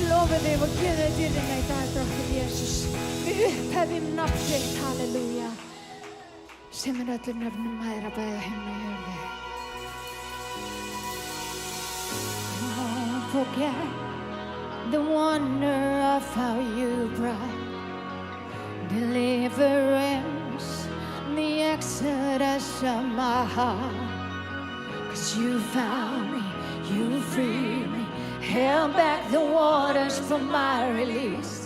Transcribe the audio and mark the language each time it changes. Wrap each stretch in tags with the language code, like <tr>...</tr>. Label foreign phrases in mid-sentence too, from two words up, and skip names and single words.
<is>lofum þig og gefum þig dýrðina í dag, dróttir Jesús. Við upphefjum nafn þitt, halleluja, sem öllum nöfnum hærra bæði himna og jörðu.</is> <en>Don't forget the wonder of how you brought deliverance, the exodus of my heart. 'Cause you found me, you freed me, held back the waters for my release.</en>